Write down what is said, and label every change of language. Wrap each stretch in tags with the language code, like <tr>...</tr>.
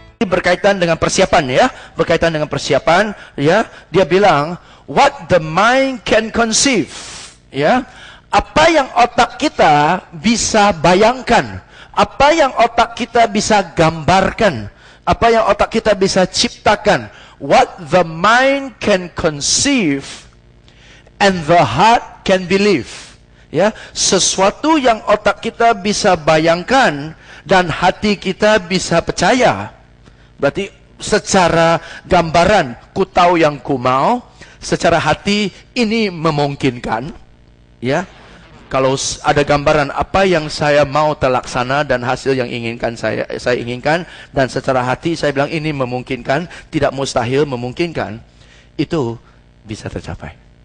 <id>berkaitan dengan persiapan ya. Berkaitan dengan persiapan ya. Dia bilang,</id> <en>what the mind can conceive. Ya.</en> <id>Apa yang otak kita bisa bayangkan. Apa yang otak kita bisa gambarkan. Apa yang otak kita bisa ciptakan.</id> <en>What the mind can conceive and the heart can believe.</en> <id>Ya, sesuatu yang otak kita bisa bayangkan dan hati kita bisa percaya. Berarti secara gambaran, ku tahu yang ku mau. Secara hati, ini memungkinkan. Ya, kalau ada gambaran apa yang saya mau terlaksana dan hasil yang inginkan saya inginkan, dan secara hati saya bilang ini memungkinkan, tidak mustahil, memungkinkan, itu bisa tercapai.</id>